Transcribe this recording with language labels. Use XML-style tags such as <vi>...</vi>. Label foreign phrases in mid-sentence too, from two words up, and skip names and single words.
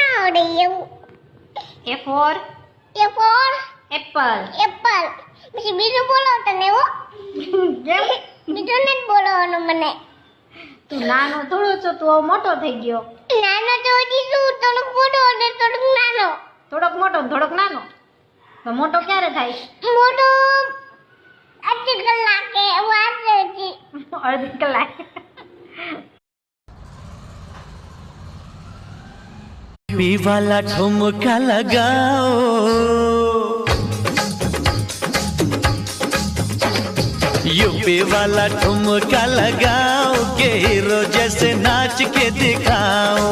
<gu>આવડે એવું.</gu> <en>A for A for apple.</en> <gu>એપલ. પછી બીજું બોલો તને હો. કેમ? બીજું નથી બોલવાનું મને. તું નાનો થોડો છો, તું હવે મોટો થઈ ગયો. નાનો તો હજી શું, થોડુંક મોટો અને થોડુંક નાનો. થોડોક મોટો ને થોડોક નાનો. તો મોટો ક્યારે થાય? મોટો અડધી કલાકે વાર છે હજી. અડધી કલાક.</gu> <hi>यूपी वाला ठुमका लगाओ, यूपी वाला ठुमका लगाओ के हीरो जैसे नाच के दिखाओ।</hi>